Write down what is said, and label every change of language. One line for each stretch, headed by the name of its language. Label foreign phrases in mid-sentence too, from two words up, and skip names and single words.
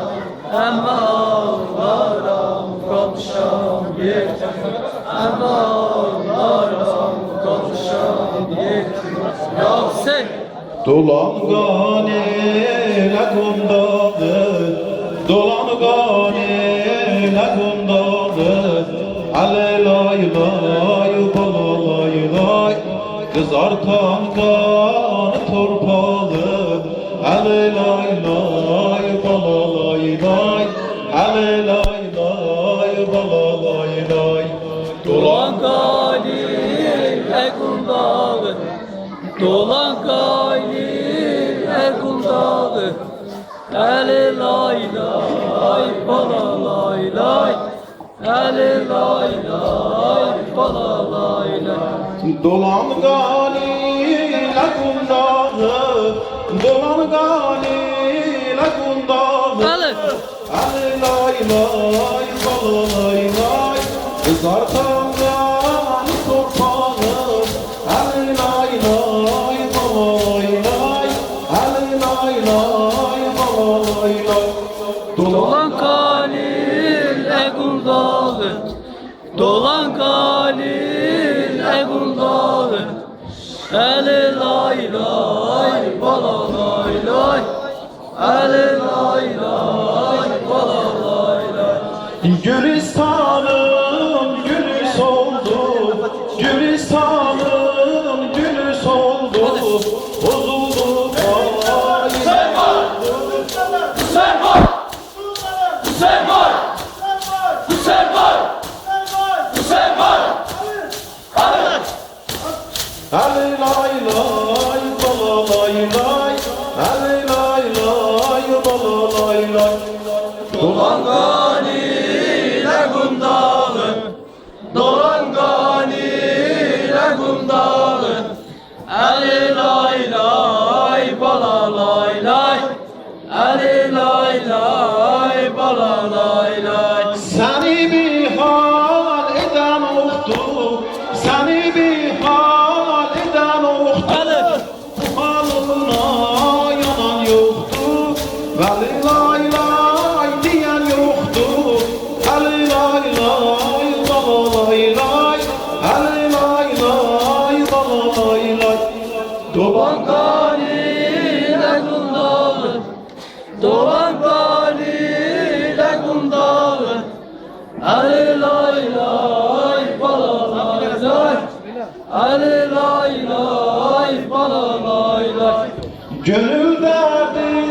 Azerbaijani: Əmma ağlaram qalmışam yetim, Əmma ağlaram qalmışam yetim. Ya Hüseyin! Dolangan elə qundağı, dolangan elə qundağı. Ələ lay lay, bala lay lay, qızartan qanı torpağı. Ələ lay lay, bala lay lay, Ələ lay lay, bala lay lay. Dolan Galil Egun Dağı, Dolan Galil Egun Dağı. Əli lay lay, bala lay lay, Əli lay lay, bala lay lay. Dolangan elə qundağı, dolangan elə qundağı. Əli! Əli lay lay, bala lay lay, qızartan qanı torpağı. Əli lay lay, bala lay lay, Əli lay lay, bala lay lay. Dolan Galil Egun Dağı, Dolan Galil Egun Dağı. Əli lay lay, bala lay lay, Əli lay lay, bala lay lay. Gülistanım gülü soldu, Gülistanım gülü soldu. Bozuldu vay. Hüseyin var! Hüseyin var! Hüseyin var! Hüseyin var! Hüseyin var! Hadi! Ali lay lay, bala lay lay, Ali lay lay, bala lay lay. Dolan Galil Egun Dağı, Dolan Galil Egun Dağı. Əli lay lay, bala lay lay, Əli lay lay, bala lay lay.
Turkish: Seni bir hal eden oldu, seni bir hal eden oldu. Hadi! Bu halına yanan yoktu, Veli lay lay diyen yoktu.
Azerbaijani: Ali lay lay, bala lay lay, Ali lay lay, bala lay lay. Dolan Galil Egun Dağı, Dolan Galil Egun Dağı. Əli lay lay, bala lay lay, Əli lay lay, bala lay lay.
Turkish: Gönül derdi